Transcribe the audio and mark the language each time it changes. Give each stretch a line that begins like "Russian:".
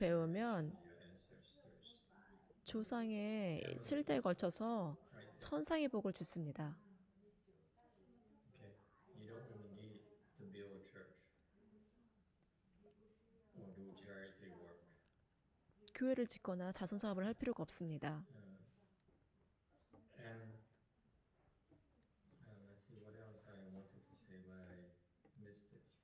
Korean: 배우면
English: generations of your ancestors.
Korean: 조상의 7대에 걸쳐서
English: Right there.
Korean: 천상의 복을 짓습니다.
English: Okay. You don't even need to build a church or do charity work.
Korean: 교회를 짓거나 자선사업을 할 필요가 없습니다.
English: And let's see what else I wanted to say, but I missed it.